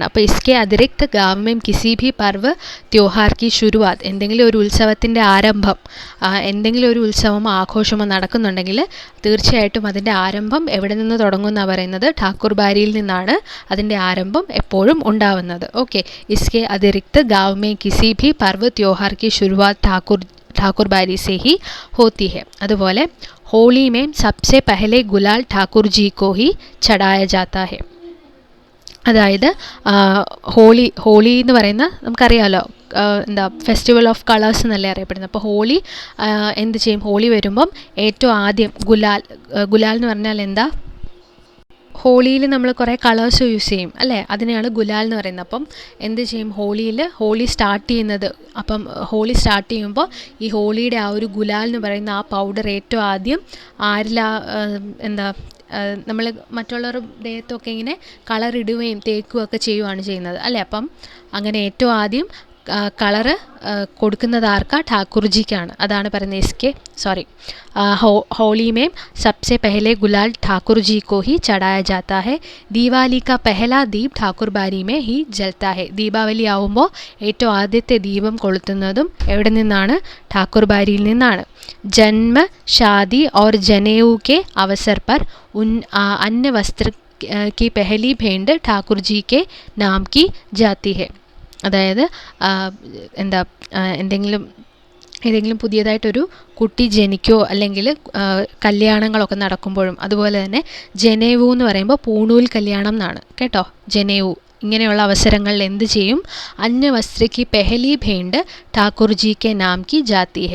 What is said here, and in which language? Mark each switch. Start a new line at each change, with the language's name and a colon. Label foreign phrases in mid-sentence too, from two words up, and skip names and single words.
Malayalam: അപ്പോൾ
Hindi: इसके अतिरिक्त गाँव में किसी भी पर्व त्योहार की शुरुआत,
Malayalam: എന്തെങ്കിലും ഒരു ഉത്സവത്തിൻ്റെ ആരംഭം, എന്തെങ്കിലും ഒരു ഉത്സവമോ ആഘോഷമോ നടക്കുന്നുണ്ടെങ്കിൽ തീർച്ചയായിട്ടും അതിൻ്റെ ആരംഭം എവിടെ നിന്ന് തുടങ്ങുമെന്നാണ് പറയുന്നത്, ഠാക്കൂർ ബാരിയിൽ നിന്നാണ് അതിൻ്റെ ആരംഭം എപ്പോഴും ഉണ്ടാവുന്നത്.
Hindi: ഓക്കെ, इसके अतिरिक्त गाँव में किसी भी पर्व त्योहार की शुरुआत ठाकुर बारी से ही होती है. അതുപോലെ होली में सबसे पहले गुलाल ठाकुर जी को ही चढ़ाया जाता है.
Malayalam: അതായത് ഹോളി എന്ന് പറയുന്ന നമുക്കറിയാമല്ലോ,
English: festival of colours
Malayalam: എന്നല്ലേ അറിയപ്പെടുന്നത്. അപ്പോൾ ഹോളി എന്ത് ചെയ്യും, ഹോളി വരുമ്പം ഏറ്റവും ആദ്യം ഗുലാൽ എന്ന് പറഞ്ഞാൽ എന്താ, ഹോളിയിൽ നമ്മൾ കുറേ
English: colours use
Malayalam: ചെയ്യും അല്ലേ, അതിനെയാണ് ഗുലാൽ എന്ന് പറയുന്നത്. അപ്പം എന്ത് ചെയ്യും, ഹോളി സ്റ്റാർട്ട് ചെയ്യുമ്പോൾ ഈ ഹോളിയുടെ ആ ഒരു ഗുലാൽ എന്ന് പറയുന്ന ആ പൗഡർ ഏറ്റവും ആദ്യം നമ്മൾ മറ്റുള്ളവരുടെ ദേഹത്തൊക്കെ ഇങ്ങനെ കളർ ഇടുകയും തേക്കുകയൊക്കെ ചെയ്യുകയാണ് ചെയ്യുന്നത് അല്ലേ. അപ്പം അങ്ങനെ ഏറ്റവും ആദ്യം കളറ് കൊടുക്കുന്നത് ആർക്കാ, ഠാക്കൂർജിക്കാണ്. അതാണ് പറയുന്നത്
Hindi: होली में सबसे पहले गुलाल ठाकुर जी को ही चढ़ाया जाता है. दीवाली का पहला दीप ठाकुर बारी में ही जलता है.
Malayalam: ദീപാവലി ആവുമ്പോൾ ഏറ്റവും ആദ്യത്തെ ദീപം കൊളുത്തുന്നതും എവിടെ നിന്നാണ്, ഠാക്കൂർ ബാരിയിൽ നിന്നാണ്.
Hindi: जन्म शादी और जनेऊ के अवसर पर अन्न वस्त्र की पहली भेंट ठाकुर जी के नाम की जाती है.
Malayalam: അതായത് എന്തെങ്കിലും ഏതെങ്കിലും പുതിയതായിട്ടൊരു കുട്ടി ജനിക്കുകയോ അല്ലെങ്കിൽ കല്യാണങ്ങളൊക്കെ നടക്കുമ്പോഴും, അതുപോലെ തന്നെ ജനേവു എന്ന് പറയുമ്പോൾ പൂണൂൽ കല്യാണം എന്നാണ് കേട്ടോ. ജനേവു ഇങ്ങനെയുള്ള അവസരങ്ങളിൽ എന്ത് ചെയ്യും?
Hindi: अन्न वस्त्र की पहली भेंट ठाकुरजी के नाम की जाती है.